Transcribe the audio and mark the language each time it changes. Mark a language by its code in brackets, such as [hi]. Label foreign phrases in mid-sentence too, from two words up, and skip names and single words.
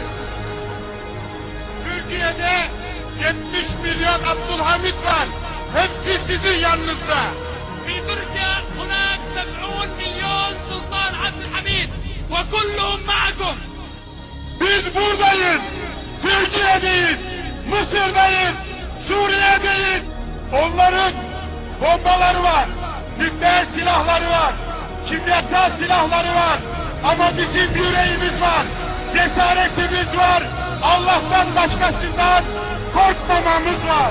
[tr] Türkiye'de 70 milyon Abdülhamit var. Hepsi sizin yanınızda. [ar] في تركيا هناك 70 milyon Sultan Abdülhamit وكلهم معكم. [tr] Biz buradayız. Türkiye'deyiz. Mısır'dayız. Suriye'deyiz. Onların bombaları var, nükleer silahları var, kimyasal silahları var. Ama bizim yüreğimiz var, cesaretimiz var, Allah'tan başkasından korkmamamız var.